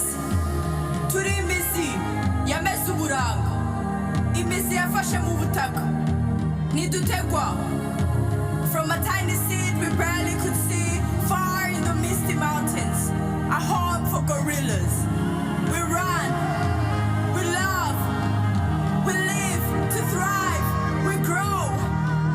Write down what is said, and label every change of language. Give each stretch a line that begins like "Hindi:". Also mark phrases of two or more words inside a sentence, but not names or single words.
Rundi: Turi imisi yameze uburanga, imisi yafashe mu butaka, nidutegwa.
English: From a tiny seed we barely could see, far in the misty mountains, a home for gorillas. We run, we love, we live to thrive, we grow.